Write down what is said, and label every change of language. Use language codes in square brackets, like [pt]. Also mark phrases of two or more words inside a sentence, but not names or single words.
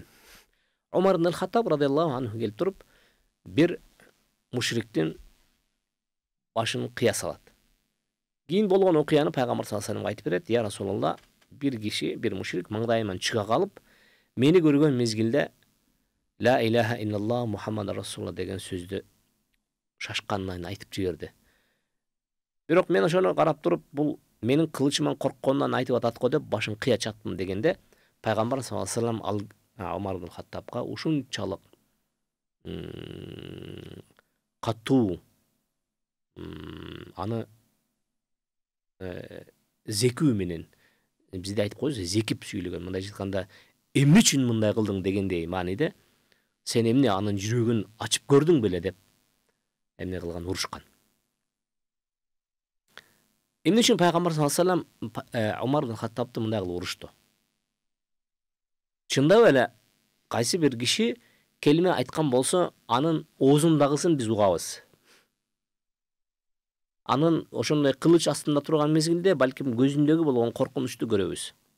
[ky] Умар ибн Хаттаб [ar] رضي الله عنه [ky] келип туруп, бир мушриктин башын кыя салат. Кийин болгон окуяны пайгамбар [ar] صلى الله عليه وسلم [ky] айтып берет: [ar] "يا رسول الله, [ky] бир киши, бир мушрик маңдайыман чыга калып, мени көргөн мезгилде [ar] لا إله إلا الله محمد رسول الله [ky] деген сөздү шашканынан айтып жиберди. Бирок мен ошону карап туруп, бул менин кылычыман коркконунан айтып атат го деп башын кыя чаттым" дегенде, пайгамбар [ar] صلى الله عليه وسلم [ky] Умар ибн Хаттабга ушунчалык катуу, аны зекүү менен, бизде айтып коебуз, зекип сүйлөгөн. Мындай айтканда, эмне үчүн мындай кылдың дегендей мааниде, сен эмне анын жүрөгүн ачып көрдүң беле деп эмне кылган, урушкан. Эмне үчүн пайгамбар [ar] صلى الله عليه وسلم [ky] Умар ибн Хаттабты мындай кылып урушту? Чындап эле кайсы бир киши келиме айткан болсо, анын оозундагысын биз угабыз. Анын ошондой кылыч астында турган мезгилде балким көзүндөгү болгон коркунучту көрөбүз.